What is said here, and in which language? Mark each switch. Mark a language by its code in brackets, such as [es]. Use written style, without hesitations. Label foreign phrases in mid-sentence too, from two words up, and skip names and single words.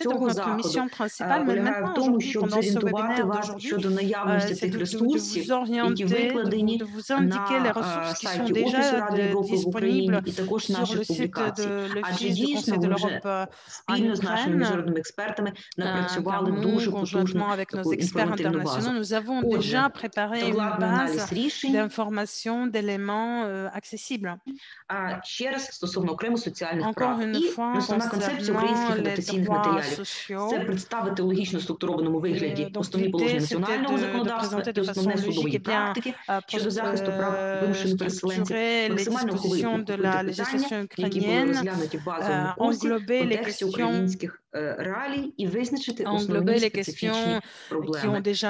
[fr] Donc, notre mission principale, mais maintenant, aujourd'hui, pendant ce webinaire d'aujourd'hui, c'est de vous orienter, de vous indiquer les ressources qui sont déjà disponibles sur le site de l'Office du Conseil de l'Europe en Ukraine. Car nous, conjointement avec nos experts internationaux, nous avons déjà préparé une base d'informations, d'éléments accessibles. Encore une fois, [uk] основна концепція українських адаптаційних матеріалів – це представити у логічно структурованому вигляді основні положення національного законодавства і основні судової практики щодо захисту прав вимушених переселенців, максимально охопити питання, які були розглянуті в базовому курсі в контексті українських реалій і визначити основні специфічні проблеми.